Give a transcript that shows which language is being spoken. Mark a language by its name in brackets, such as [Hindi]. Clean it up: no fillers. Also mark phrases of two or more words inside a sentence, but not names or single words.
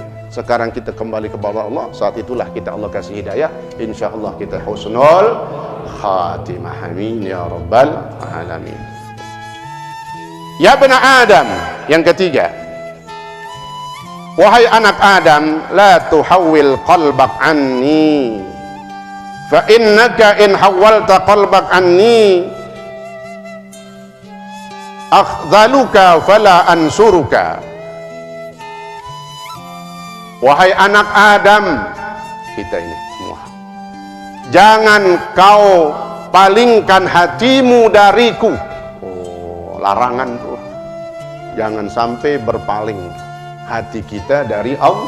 [Indonesian] Sekarang kita kembali kepada Allah, saat itulah kita Allah kasih hidayah, [Arabic] إن شاء الله [Indonesian] kita [Arabic] حسن الخاتمة. آمين يا رب العالمين. يا بني آدم, [Indonesian] yang ketiga, wahai anak Adam, [Arabic] لا تحول قلبك عني فإنك إن حولت قلبك عني أخذلك فلا أنصرك. [Indonesian] Wahai anak Adam, kita ini semua, jangan kau palingkan hatimu dariku. Oh, larangan tuh. Jangan sampai berpaling hati kita dari Allah.